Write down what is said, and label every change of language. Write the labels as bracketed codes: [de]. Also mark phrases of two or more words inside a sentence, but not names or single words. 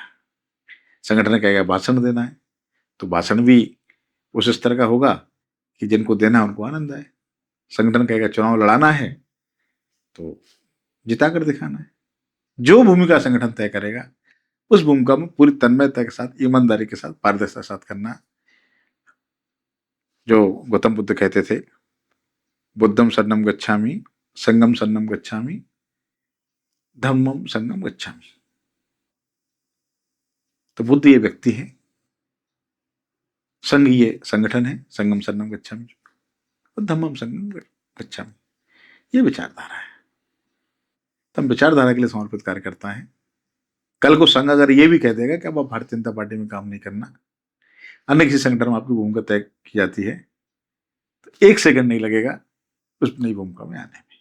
[hi] संगठन कहेगा भाषण देना है, तो भाषण भी उस स्तर का होगा कि जिनको देना है उनको आनंद आए। संगठन कहेगा चुनाव लड़ाना है, तो जिता कर दिखाना है। जो भूमिका संगठन तय करेगा उस भूमिका में पूरी तन्मयता के साथ, ईमानदारी के साथ, पारदर्शिता के साथ करना। जो गौतम बुद्ध कहते थे, [pi] बुद्धम शरणम गच्छामि, संगम शरणम गच्छामि, धम्मम संगम गच्छामि। [hi] तो बुद्ध ये व्यक्ति है, संघ ये संगठन है, [pi] संगम शरणम गच्छामि, [hi] और [pi] धम्मम संगम गच्छामि [hi] ये विचारधारा है। तो हम विचारधारा के लिए समर्पित कार्य करता है। कल को संघ अगर ये भी कह देगा कि अब आप भारतीय जनता पार्टी में काम नहीं करना, अन्य किसी संगठन में आपकी भूमिका तय की जाती है, तो 1 सेकंड नहीं लगेगा उस नई भूमिका में आने में।